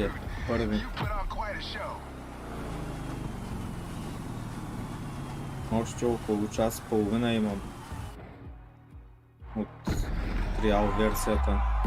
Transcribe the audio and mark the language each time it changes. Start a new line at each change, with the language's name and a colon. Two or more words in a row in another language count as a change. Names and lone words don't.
English: dude.
Bulgarian: първи.
English: You put on quite a show.
Bulgarian: Още около час и половина имам от триал версията.